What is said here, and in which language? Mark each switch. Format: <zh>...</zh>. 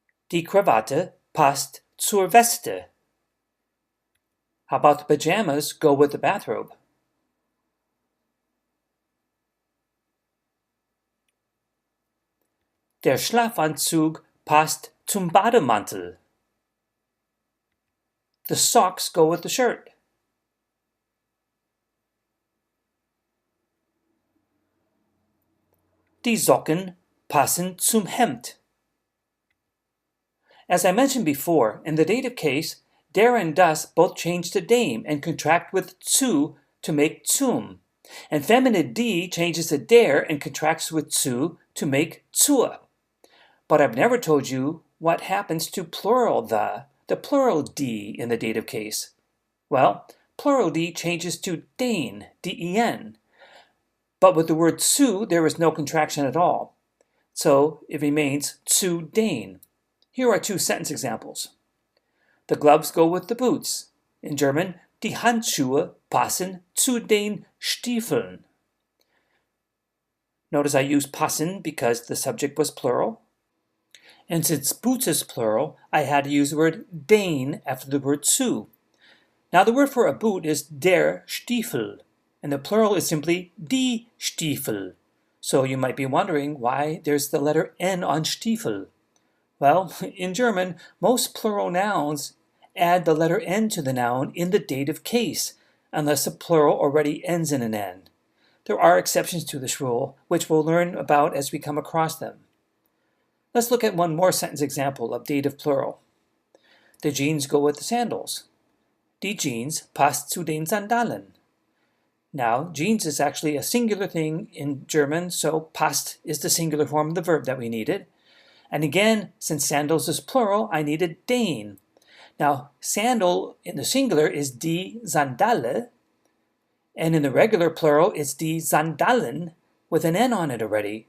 <de>Die Krawatte passt zur Weste.</de> <en>How about the pajamas go with the bathrobe?</en> <de>Der Schlafanzug passt zum Bademantel.</de> <en>The socks go with the shirt.</en> <de>Die Socken passen zum Hemd.</de> <en>As I mentioned before, in the dative case, der and das both change to dame and contract with zu to make zum. And feminine die changes to der and contracts with zu to make zur. But I've never told you what happens to plural the the plural die in the dative case? Well, plural die changes to den, den. But with the word zu, there is no contraction at all. So it remains zu den. Here are two sentence examples. The gloves go with the boots. In German,</en> <de>die Handschuhe passen zu den Stiefeln.</de> <en>Notice I used passen because the subject was plural. And since boots is plural, I had to use the word den after the word zu. Now the word for a boot is der Stiefel, and the plural is simply die Stiefel. So you might be wondering why there's the letter N on Stiefel. Well, in German, most plural nouns add the letter N to the noun in the dative case, unless the plural already ends in an N. There are exceptions to this rule, which we'll learn about as we come across them. Let's look at one more sentence example of dative plural. The jeans go with the sandals.</en> <de>Die Jeans passt zu den Sandalen.</de> <en>Now, jeans is actually a singular thing in German, so passt is the singular form of the verb that we needed. And again, since sandals is plural, I needed den. Now, sandal in the singular is die Sandale, and in the regular plural, it's die Sandalen with an N on it already.</en>